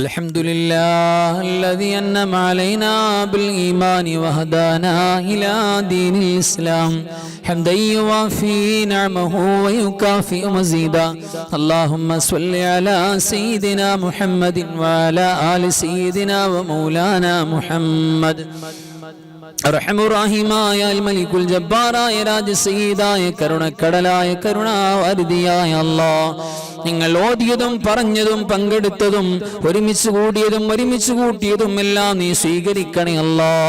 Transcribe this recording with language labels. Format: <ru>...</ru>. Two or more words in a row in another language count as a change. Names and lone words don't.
<ar>الحمد لله الذي أنعم علينا بالإيمان وهدانا إلى دين الإسلام حمدا يوافي نعمه ويكافئ مزيدا اللهم صل على سيدنا محمد وعلى آل سيدنا ومولانا محمد</ar> <ml>റഹമുറാഹിമായ മലിക്കുൽ ജബ്ബാറായ രാജസയ്യിദായ കരുണക്കടലായ കരുണാവാരിധിയായ അല്ലാഹ്, നിങ്ങൾ ഓതിയതും പറഞ്ഞതും പങ്കെടുത്തതും ഒരുമിച്ച് കൂടിയതും ഒരുമിച്ച് കൂട്ടിയതും എല്ലാം നീ സ്വീകരിക്കണേ അല്ലാഹ്.</ml>